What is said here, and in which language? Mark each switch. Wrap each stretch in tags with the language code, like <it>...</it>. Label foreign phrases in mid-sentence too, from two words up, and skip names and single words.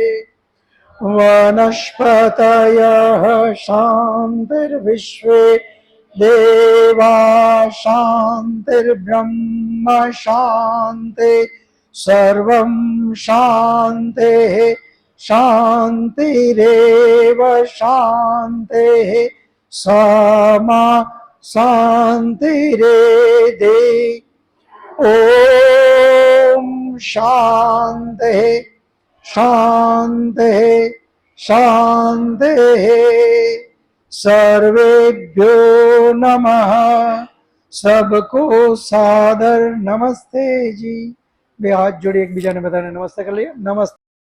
<sa>વનસ્પતયઃ શાંતિર્વિશ્વે દેવા શાંતિર્બ્રહ્મ શાંતિ સર્વં શાંતિઃ શાંતિરેવ શાંતિઃ સમા શાંતિરેધિ. ઓમ શાંતિઃ શાંતિઃ શાંતિઃ. सर्वेभ्यो नमः.</sa> <hi>सबको सादर नमस्ते जी.</hi> <gu>બે હાથ જોડી એકબીજાને બધાને નમસ્તે કરી લઈએ. નમસ્તે.</gu>